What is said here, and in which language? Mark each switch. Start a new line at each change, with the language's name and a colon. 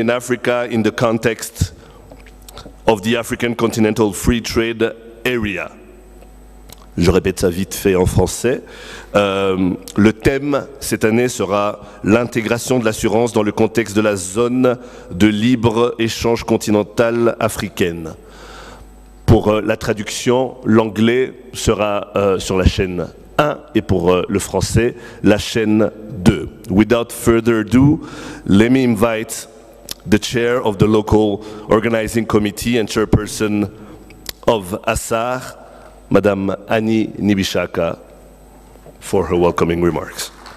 English: in Africa in the context of the African Continental Free Trade Area.
French: Je répète ça vite fait en français. Le thème cette année sera l'intégration de l'assurance dans le contexte de la zone de libre-échange continentale africaine. Pour la traduction, l'anglais sera sur la chaîne 1 et pour le français, la chaîne 2.
English: Without further ado, let me invite the chair of the local organizing committee and chairperson of ASAR, Madame Annie Nibishaka, for her welcoming remarks.